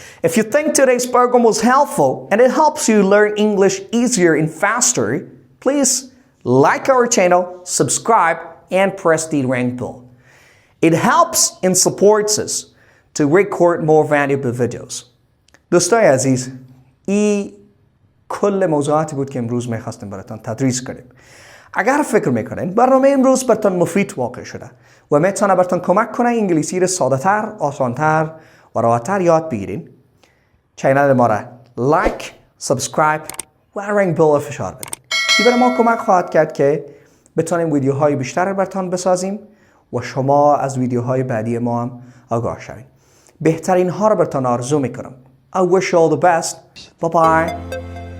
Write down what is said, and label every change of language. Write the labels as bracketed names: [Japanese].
[English] If you think today's program was helpful and it helps you learn English easier and faster, please like our channel, subscribe, and press the ring bell. It helps and supports us to record more valuable videos. [Persian] دوستای عزیز، این کل موضوعاتی بود که امروز میخواستیم براتون تدریس کنیم. اگر فکر میکنین برنامه امروز براتون مفید واقع شده و میتونه براتون کمک کنه انگلیسی رو ساده‌تر، آسان‌تر و راحت‌تر یاد بگیرین، چینل ما را لایک، سابسکرایب و رینگ بیل فشار بدین. این برای ما کمک خواهد کرد که بتونیم ویدیوهای بیشتر براتون بسازیم و شما از ویدیوهای بعدی ما هم آگاه شوید. بهترین ها رو براتون آرزو میکنم. [English] I wish you all the best. Bye bye.